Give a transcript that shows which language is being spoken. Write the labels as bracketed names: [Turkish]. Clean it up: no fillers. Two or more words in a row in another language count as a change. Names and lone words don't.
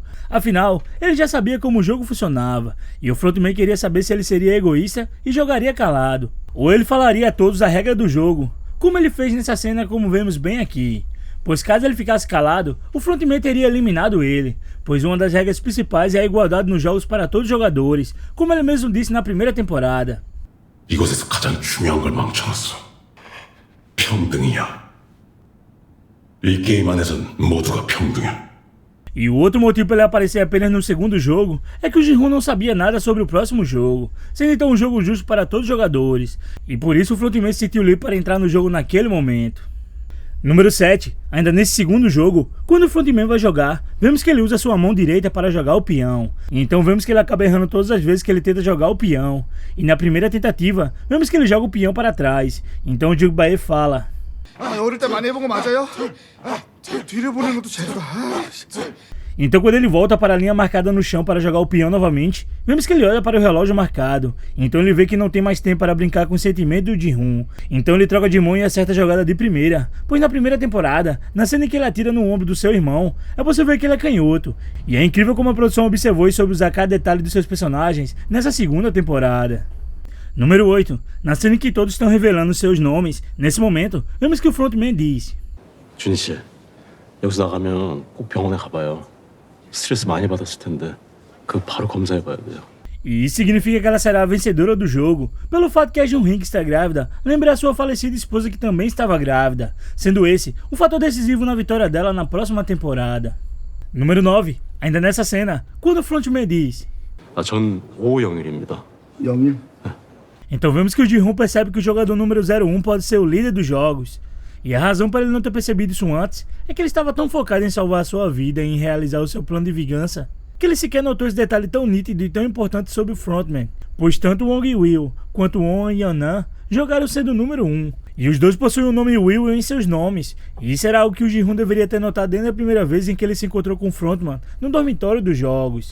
[Portuguese] Afinal, ele já sabia como o jogo funcionava, e o frontman queria saber se ele seria egoísta e jogaria calado, ou ele falaria a todos a regra do jogo, como ele fez nessa cena como vemos bem aqui. Pois caso ele ficasse calado, o frontman teria eliminado ele, pois uma das regras principais é a igualdade nos jogos para todos os jogadores, como ele mesmo disse na primeira temporada. [Korean] 이곳에서 가장 중요한 걸 망쳐놨어. 평등이야. 이 게임 안에선 모두가 평등해. [Portuguese] E o outro motivo para ele aparecer apenas no segundo jogo é que o Ji-hoon não sabia nada sobre o próximo jogo, sendo então um jogo justo para todos os jogadores, e por isso o frontman se sentiu livre para entrar no jogo naquele momento. Número 7. Ainda nesse segundo jogo, quando o frontman vai jogar, vemos que ele usa sua mão direita para jogar o peão. Então vemos que ele acaba errando todas as vezes que ele tenta jogar o peão. E na primeira tentativa, vemos que ele joga o peão para trás. Então o Jung-bae fala: [Korean] 어릴 때 많이 해본 거 맞아요? 뒤를 보는 것도 재수가. [Portuguese] Então quando ele volta para a linha marcada no chão para jogar o peão novamente, vemos que ele olha para o relógio marcado. Então ele vê que não tem mais tempo para brincar com o sentimento do Ji-hoon. Então ele troca de mão e acerta a jogada de primeira, pois na primeira temporada, na cena em que ele atira no ombro do seu irmão, é possível ver que ele é canhoto. E é incrível como a produção observou e soube usar cada detalhe dos seus personagens nessa segunda temporada. Número 8. Na cena em que todos estão revelando seus nomes, nesse momento, vemos que o frontman diz: [Korean] 준희 씨, 여기서 나가면 꼭 병원에 가봐요. 스트레스 많이 받았을 텐데 그거 바로 검사해봐야 돼요. [Portuguese] E isso significa que ela será a vencedora do jogo, pelo fato que a Jun-Hee, que está grávida, lembra a sua falecida esposa que também estava grávida, sendo esse um fator decisivo na vitória dela na próxima temporada. Número 9. Ainda nessa cena, quando o frontman diz: [Korean] 전 오영일입니다. 영일. [Portuguese] Então vemos que o Ji-hoon percebe que o jogador número 01 pode ser o líder dos jogos. E a razão para ele não ter percebido isso antes é que ele estava tão focado em salvar a sua vida e em realizar o seu plano de vingança, que ele sequer notou esse detalhe tão nítido e tão importante sobre o frontman, pois tanto o Wong Will quanto o Won Yeon-nan jogaram sendo o número 1, e os dois possuem o nome Will em seus nomes, e isso era algo que o Ji-hoon deveria ter notado desde a primeira vez em que ele se encontrou com o frontman no dormitório dos jogos.